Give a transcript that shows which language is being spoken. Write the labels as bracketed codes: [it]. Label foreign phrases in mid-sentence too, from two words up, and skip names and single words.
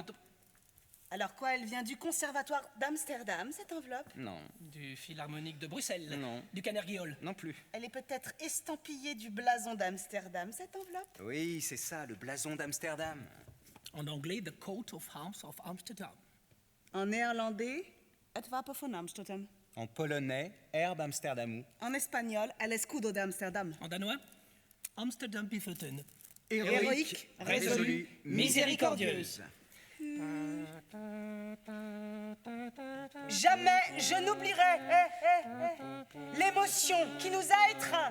[fr] Alors quoi, elle vient du conservatoire d'Amsterdam, cette enveloppe? Non, Du Philharmonique de Bruxelles. Non. Du Carnegie Hall. non plus. Elle est peut-être estampillée du blason d'Amsterdam, cette enveloppe? Oui, c'est ça, le blason d'Amsterdam. En anglais, [en] The Coat of Arms of Amsterdam. [fr] En néerlandais, [nl] het wapen van Amsterdam. [fr] En polonais, Herbe Amsterdamou. En espagnol, [es] el escudo [fr] d'Amsterdam. En danois, Amsterdam Biffoten. Héroïque, résolue, miséricordieuse. Jamais je n'oublierai l'émotion qui nous a étreints.